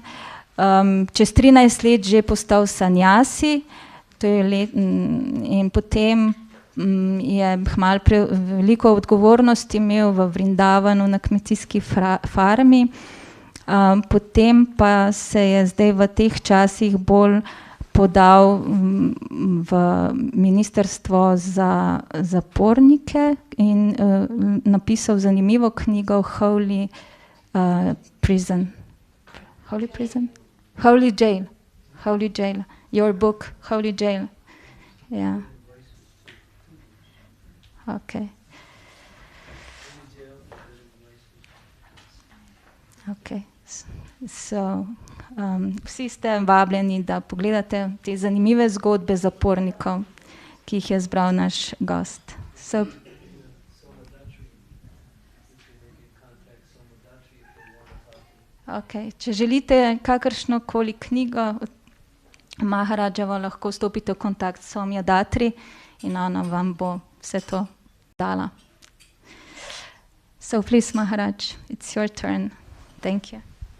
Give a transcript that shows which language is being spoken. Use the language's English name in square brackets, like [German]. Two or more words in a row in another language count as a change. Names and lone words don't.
[Slovenian] Čez 13 let že postal sanjasi, in potem je hmalo veliko odgovornosti imel v Vrindavanu na kmetijski farmi, potem pa se je zdaj v teh časih bolj podal v ministrstvo za zapornike in napisal zanimivo knjigo Holy Prison. [English] Holy Prison? Holy Jail. Holy Jail. Your book, Holy Jail. Yeah. Okay. Okay. So, [Slovenian] vsi ste vabljeni, da pogledate te zanimive zgodbe zapornikov, ki jih je zbral naš gost. [English] So, okay. [Slovenian] Če želite kakršno koli knjigo Maharadževo, lahko stopite v kontakt s Somja Datri in ona vam bo vse to dala. [English] So please, Maharaj, it's your turn. Thank you.